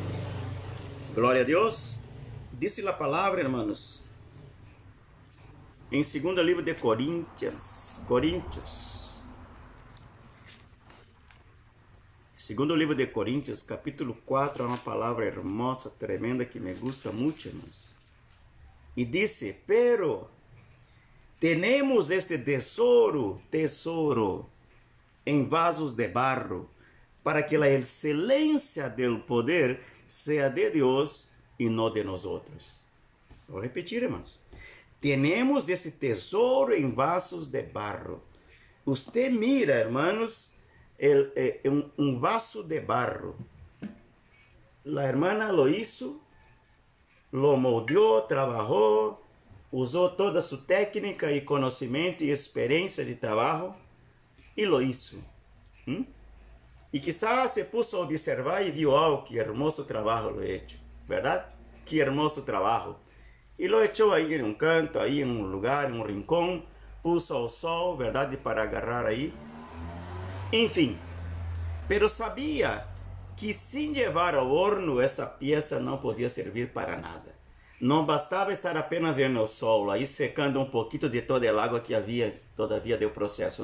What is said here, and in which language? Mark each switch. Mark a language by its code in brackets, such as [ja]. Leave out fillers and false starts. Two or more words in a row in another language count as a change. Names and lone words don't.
[pt] Glória a Deus. Disse a palavra, irmãos, em 2º livro de Coríntios. 2º livro de Coríntios, capítulo 4, é uma palavra hermosa, tremenda, que [es] me gusta [pt] muito, irmãos. E disse: [es] pero tenemos este [pt] tesouro em vasos de barro, para que a excelência do poder seja de Deus e não de nós outros. Vou repetir, irmãos. Tenemos esse tesouro em vasos de barro. [es] Usted mira, hermanos, [pt] um vaso de barro. [es] La hermana lo hizo, [pt] lo moldeou, trabalhou, usou toda a sua técnica e conhecimento e experiência de trabalho e [es] lo hizo. E quizás se puso a observar [pt] e viu: [es] oh, que hermoso trabalho lo he hecho, verdade? Que hermoso trabalho. [pt] E lo echou aí em um canto, aí em um lugar, em um rincão, puso ao sol, verdade, para agarrar aí. Enfim, pero sabia que sem levar ao horno essa peça não podia servir para nada. Não bastava estar apenas no sol, aí secando um pouquinho de toda a água que havia, todavia do processo.